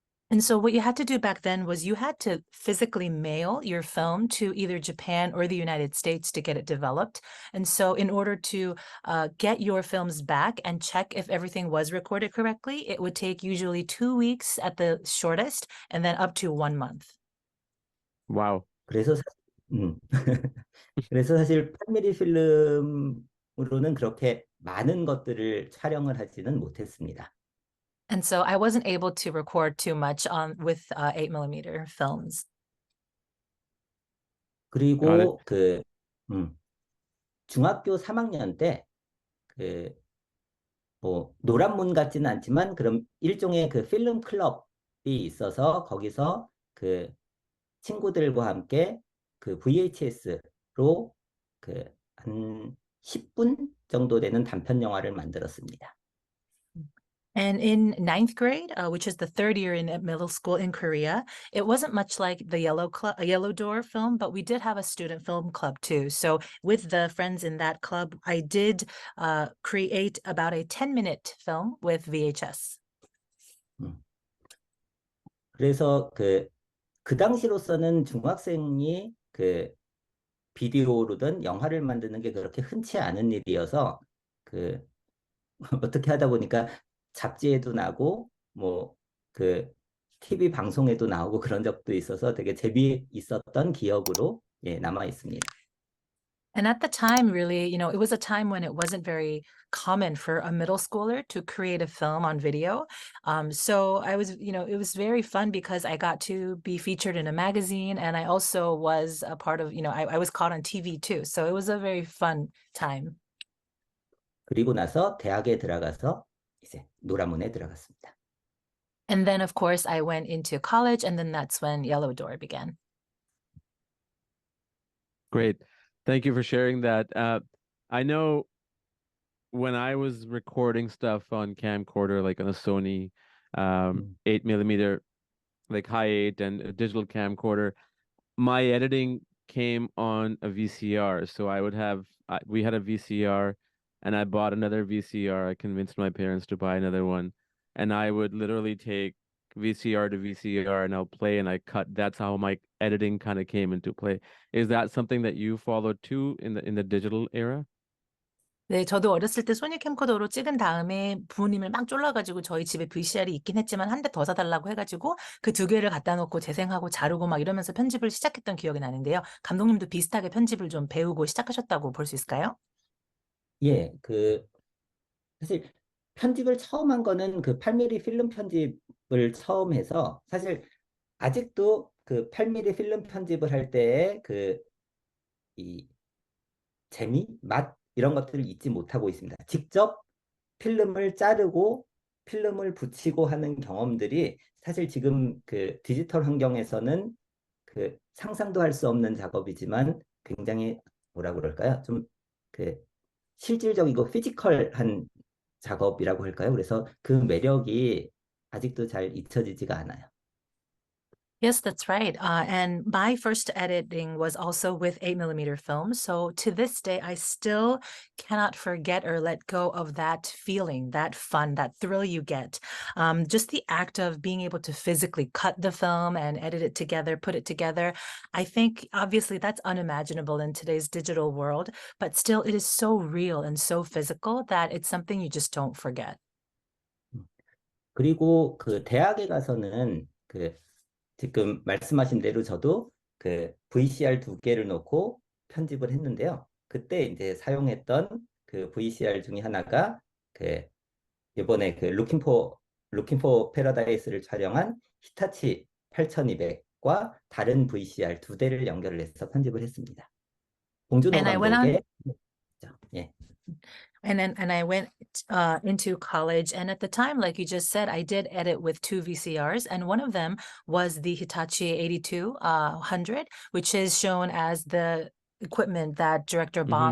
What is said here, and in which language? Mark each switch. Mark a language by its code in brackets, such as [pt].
[en] And so what you had to do back then was you had to physically mail your film to either Japan or the United States to get it developed. And so in order to get your films back and check if everything was recorded correctly, it would take usually 2 weeks at the shortest and then up to 1 month. Wow. [ko] 그래서 그래서 사실 8mm 필름으로는 그렇게 많은 것들을 촬영을 하지는 못했습니다. [en] And so I wasn't able to record too much with 8mm films. Got it. [ko] 그리고 중학교 3학년 때 뭐 노란문 같지는 않지만 그럼 일종의 그 필름 클럽이 있어서 거기서 그 친구들과 함께 그 VHS로 한 10분 정도 되는 단편 영화를 만들었습니다. [en] And in 9th grade, which is the third year in middle school in Korea, it wasn't much like the Yellow Door film, but we did have a student film club too. So with the friends in that club, I did create about a 10-minute film with VHS. [ko] 그래서 그 당시로서는 중학생이 비디오로든 영화를 만드는 게 그렇게 흔치 않은 일이어서 어떻게 하다 보니까 잡지에도 나고 뭐 TV 방송에도 나오고 그런 적도 있어서 되게 재미있었던 기억으로 남아 있습니다. [en] And at the time, really, it was a time when it wasn't very common for a middle schooler to create a film on video. So I was, it was very fun because I got to be featured in a magazine and I also was a part of, I was caught on TV too. So it was a very fun time. [ko] 그리고 나서 대학에 들어가서 이제 노라문에 들어갔습니다. [en] And then, of course, I went into college, and then that's when Yellow Door began. Great. Thank you for sharing that. I know when I was recording stuff on camcorder, like on a Sony 음, 8 millimeter, like high eight and a digital camcorder, my editing came on a VCR. So I would have, we had a VCR and I bought another VCR. I convinced my parents to buy another one. And I would literally take VCR to VCR and I'll play and I cut. That's how my editing kind of came into play. Is that something that you followed too in the digital era? [ko] 네, 저도 어렸을 때 소니 캠코더로 찍은 다음에 부모님을 막 쫄라가지고 저희 집에 VCR이 있긴 했지만 한 대 더 사달라고 해가지고 그 두 개를 갖다 놓고 재생하고 자르고 막 이러면서 편집을 시작했던 기억이 나는데요. 감독님도 비슷하게 편집을 좀 배우고 시작하셨다고 볼 수 있을까요? 예, 사실 편집을 처음 한 거는 그 8mm 필름 편집을 처음 해서 사실 아직도 그 8mm 필름 편집을 할 때의 이 재미, 맛 이런 것들을 잊지 못하고 있습니다. 직접 필름을 자르고 필름을 붙이고 하는 경험들이 사실 지금 그 디지털 환경에서는 그 상상도 할 수 없는 작업이지만 굉장히 뭐라 그럴까요? 좀 그 실질적이고 피지컬한 작업이라고 할까요? 그래서 그 매력이 아직도 잘 잊혀지지가 않아요. [en] Yes, that's right. And my first editing was also with 8 millimeter film. So to this day, I still cannot forget or let go of that feeling, that fun, that thrill you get. Just the act of being able to physically cut the film and edit it together, put it together. I think obviously that's unimaginable in today's digital world, but still it is so real and so physical that it's something you just don't forget. [ko] 그리고 그 대학에 가서는 그 지금 말씀하신 대로 저도 그 VCR 두 개를 놓고 편집을 했는데요. 그때 이제 사용했던 그 VCR 중에 하나가 그 이번에 그 루킹포 패러다이스를 촬영한 히타치 8200과 다른 VCR 두 대를 연결을 해서 편집을 했습니다. 봉준호 [en] And I went on [ko] 감독의 예. [en] And I went into college, and at the time, like you just said, I did edit with two VCRs, and one of them was the Hitachi 8200, which is shown as the equipment that director Bong